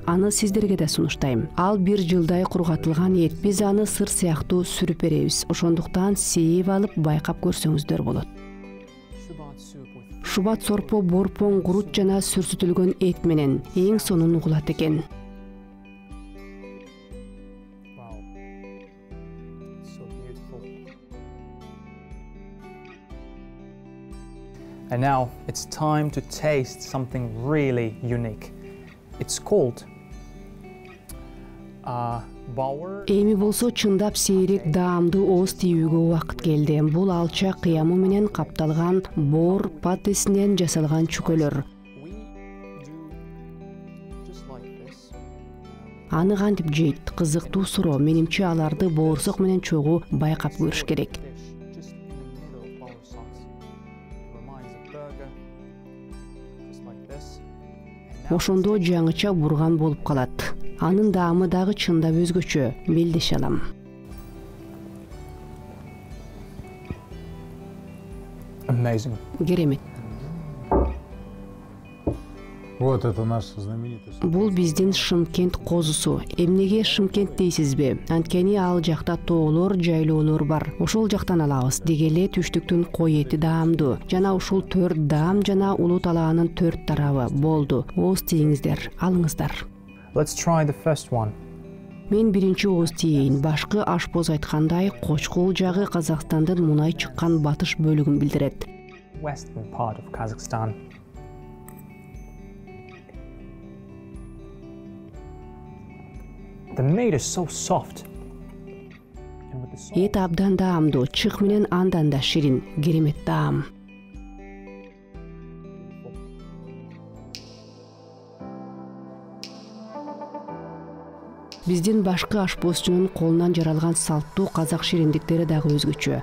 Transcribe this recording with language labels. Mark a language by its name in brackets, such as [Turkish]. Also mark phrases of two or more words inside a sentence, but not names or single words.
[Kyrgyz] Аны сиздерге да сунуштайм. Ал 1 жылдай кургатылган эт. Биз аны сыр сыяктуу сүрүп беребиз. Ошондуктан сээп алып байкап көрсөңүздөр болот. Шубат сорпо борпон, курут жана сүрсүтүлгөн эт менен эң сонун угулат экен. [English] And now it's time to taste something really unique. It's called [Kyrgyz] Эми болсо чындап сейрек даамды ооз тийүүгө убакыт келди. Бул алча кыямы менен капталган боор патесинен жасалган чүкөлөр. Аны кантип жейт? Кызыктуу суроо. Менимче аларды боорсок менен чогуу байкап көрүш керек. Ошондо жаңыча бурган болуп калат. Анын даамы дагы чындап өзгөчө, белдеше алам. [English] Amazing. [Kyrgyz] Керемет. [Russian] Вот это наш знаменитый. [Kyrgyz] Бул биздин Шымкент козусу. Эмнеге Шымкент дейсизби? Анткени ал жакта тоолор, жайлоолор бар. Ошол жактан алабыз. Дегеле түштүктүн кой эти даамдуу. Жана ушул 4 даам жана улуу талаанын 4 тарабы. Болду. Ооз тийиңиздер, алыңыздар. [English] Let's try the first one. [Kyrgyz] Мен биринчи ооз тийин. Башкы ашпоз айткандай, Кочкул жагы Казакстандын мунай чыккан батыш бөлүгүн билдирет. [English] Western part of Kazakhstan. The meat is so soft. [Kyrgyz] Эт абдан даамдуу, чык менен андан да ширин, керемет даам. Биздин башкы ашпозчунун колунан жаралган салттуу казак шириндиктери дагы өзгөчө.